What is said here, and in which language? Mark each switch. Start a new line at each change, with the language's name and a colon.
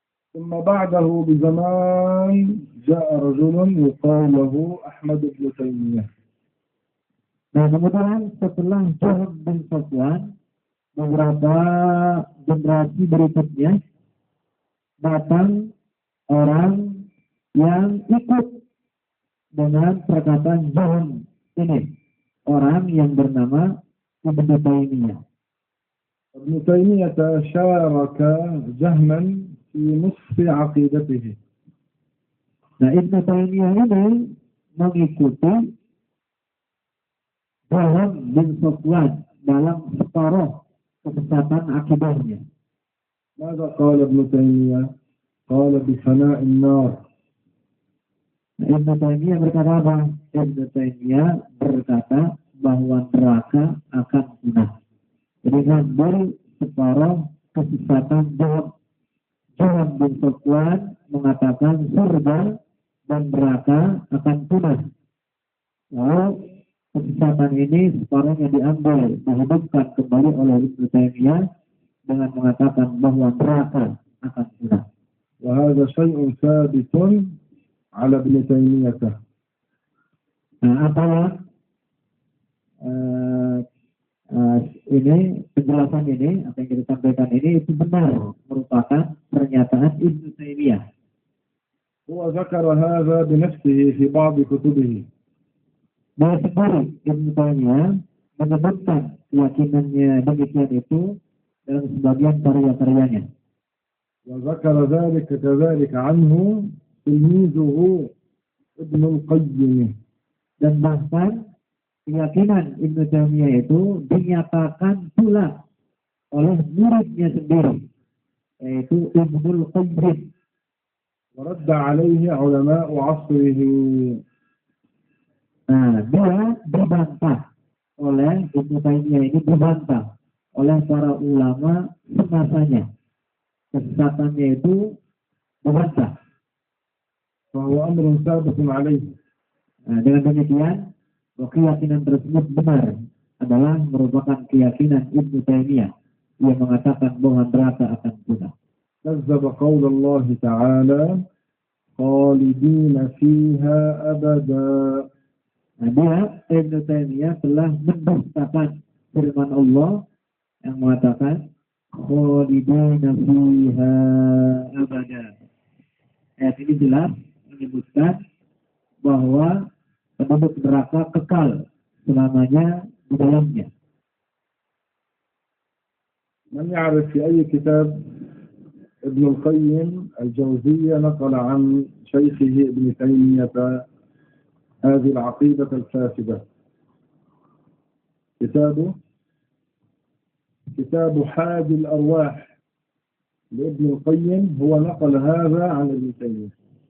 Arabic: ثم بعده بزمان جاء رجل يقال له أحمد بن تيمية.
Indonesian: Nah, kemudian setelah Jahm bin Safwan, beberapa generasi berikutnya datang orang yang ikut dengan perkataan Jahm ini, orang yang bernama Ibnu Taimiyah.
Arabic: ابن تيمية شارك جهما في نصف عقيدته.
Indonesian: Nah, Ibnu Taimiyah ini mengikuti Jahm bin Safwan dalam separuh kesesatan akidahnya.
Arabic: ماذا قال ابن تيمية؟ قال بفناء النار.
Indonesian: Ibnu Taimiyah berkata apa? Ibnu Taimiyah berkata bahwa neraka akan punah. Jadi ngambil separuh kesesatan Jahm. Jahm bin Safwan mengatakan surga dan neraka akan punah. Lalu kesesatan ini separuhnya diambil, dihidupkan kembali oleh Ibnu Taimiyah dengan mengatakan bahwa neraka akan punah.
Arabic: وهذا شيء ثابت على ابن تيمية.
Indonesian: Nah, apa yang ini penjelasan ini, apa yang kita sampaikan ini itu benar, merupakan pernyataan Ibnu Taimiyah.
Arabic: هو ذكر هذا بنفسه في بعض كتبه.
Indonesian: Nah, sendiri Ibnu Taimiyah menyebutkan keyakinannya demikian itu dalam sebagian karya-karyanya.
Arabic: وذكر ذلك كذلك عنه تلميذه ابن القيم.
Indonesian: Dan bahkan keyakinan Ibnu Taimiyah itu dinyatakan pula oleh muridnya sendiri, yaitu Ibnul Qayyim.
Arabic: ورد عليه علماء عصره.
Indonesian: Nah, dia dibantah oleh Ibnu Taimiyah ini, dibantah oleh para ulama semasanya. Kesesatannya itu dibantah.
Arabic: فهو أمر ثابت عليه.
Indonesian: Nah, dengan demikian, keyakinan tersebut benar adalah merupakan keyakinan Ibnu Taimiyah yang mengatakan bahwa neraka akan punah.
Arabic: كذب قول الله تعالى خالدين فيها أبدا.
Indonesian: Nah, dia Ibnu Taimiyah telah mendustakan firman Allah yang mengatakan
Arabic: khalidina fiha abada.
Indonesian: Ayat ini jelas menyebutkan bahwa penduduk neraka kekal selamanya di dalamnya.
Arabic: من يعرف في أي كتاب ابن القيم الجوزية نقل عن شيخه ابن تيمية هذه العقيدة الفاسدة؟ كتاب حادي الأرواح لابن القيم هو نقل هذا عن ابن تيمية.